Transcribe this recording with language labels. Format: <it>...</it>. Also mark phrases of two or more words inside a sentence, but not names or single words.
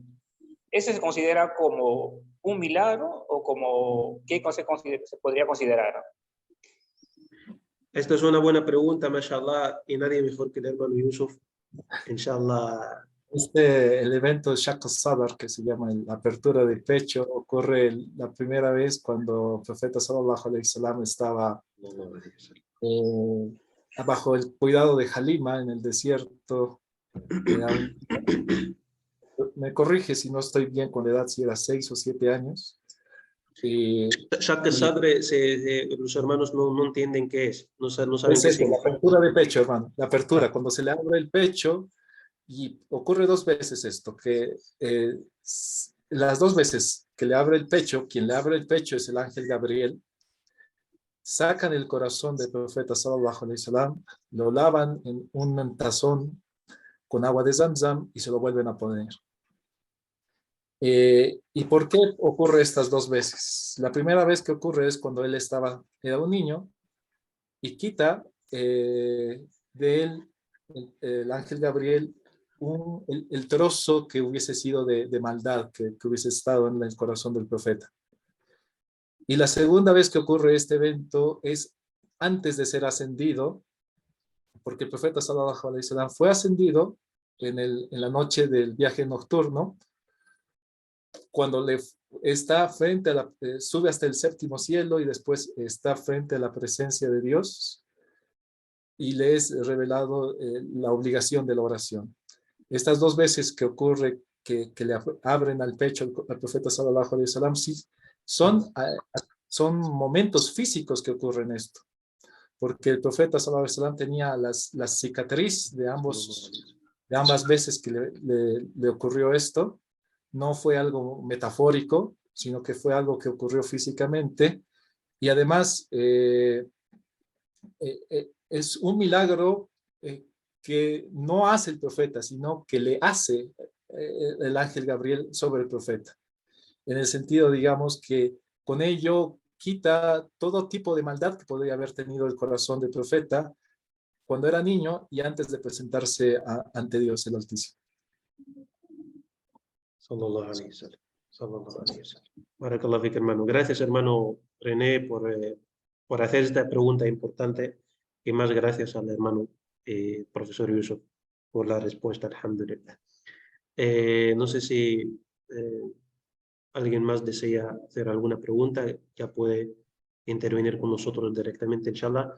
<es>¿Eso se considera como un milagro o como qué se podría considerar? Esta es una buena pregunta, mashallah, y nadie mejor que el hermano Yusuf.</es> <ar>Inshallah.</ar> <es>El evento Shaq al-Sadr, que se llama la apertura de pecho, ocurre la primera vez cuando el profeta</es> <ar>صلى الله عليه وسلم</ar> <es>estaba bajo el cuidado de Halima en el desierto. Me corrige si no estoy bien con la edad, si era 6 o 7 años. Shaq al-Sadr, los hermanos no entienden qué es, no saben Es qué la significa. apertura de pecho, hermano, la apertura, cuando se le abre el pecho. Y ocurre 2 veces esto, que las 2 veces que le abre el pecho, quien le abre el pecho es el ángel Gabriel, sacan el corazón del profeta</es> <ar>صلى الله عليه وسلم,</ar> <es>lo lavan en un tazón con agua de Zamzam y se lo vuelven a poner. ¿Y por qué ocurre estas 2 veces? La primera vez que ocurre es cuando él era un niño y quita de él el ángel Gabriel el trozo que hubiese sido de maldad, que hubiese estado en el corazón del profeta. Y la segunda vez que ocurre este evento es antes de ser ascendido, porque el profeta</es> <ar>صلى الله عليه وسلم</ar> <es>fue ascendido en la noche del viaje nocturno, cuando está frente a sube hasta el 7º cielo y después está frente a la presencia de Dios y le es revelado la obligación de la oración. Estas 2 veces que ocurre que le abren al pecho al profeta</es> <ar>صلى الله عليه وسلم,</ar> <es>sí, son momentos físicos que ocurren esto, porque el profeta</es> <ar>صلى الله عليه وسلم</ar> <es>tenía las cicatrices de ambas veces que le ocurrió esto. No fue algo metafórico, sino que fue algo que ocurrió físicamente, y además es un milagro que no hace el profeta, sino que le hace el ángel Gabriel sobre el profeta. En el sentido, digamos, que con ello quita todo tipo de maldad que podría haber tenido el corazón del profeta cuando era niño y antes de presentarse ante Dios el Altísimo.</es> <ar>صلى الله عليه وسلم. صلى الله عليه وسلم. بارك الله فيك, hermano.</ar> <es>Gracias, hermano René, por hacer esta pregunta importante, y más gracias al hermano profesor Yusuf por la respuesta, alhamdulillah. No sé si alguien más desea hacer alguna pregunta, ya puede intervenir con nosotros directamente, inshallah.</es>